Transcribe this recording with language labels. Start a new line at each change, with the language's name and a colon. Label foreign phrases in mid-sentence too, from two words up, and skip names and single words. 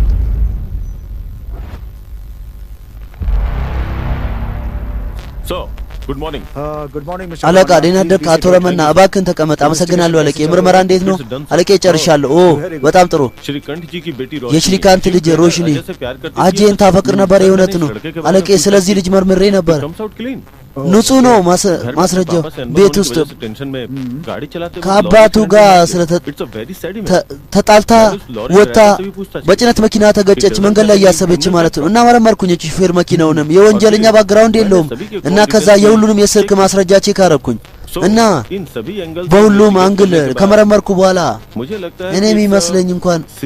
English: so good morning good morning mister
Amharic: አለቃ ደህና አደርክ አቶ ረመና እባክህን ተቀመጥ አመሰግናለሁ አለቄ ምርመራ እንዴት ነው አለቄ ጨርሻለሁ ኦ በጣም ጥሩ
Hindi: श्रीकांत जी की बेटी रोशनी
Amharic: የሽሪካንት ልጅ ሮሽኒ አጄን ታፈቅር ነበር የእውነት ነው አለቄ ስለዚህ ልጅ መርምሬ ነበር ንጹህ ነው ማስረጃው ቤት ውስጥ ከአባቱ ጋር ተጣልታ ወጣ በጭነት መኪና ተገጨች መንገድ ላይ ያሰበች ማለት ነው እና መረመርኩኝ ሹፌር መኪናውንም የወንጀለኛ ባክግራውንድ የለውም እና ከዛ የሁሉንም የስልክ ማስረጃ ቼክ አረኩኝ እና በሁሉም አንግል ከመረመርኩ በኋላ እኔ የሚመስለኝ እንኳን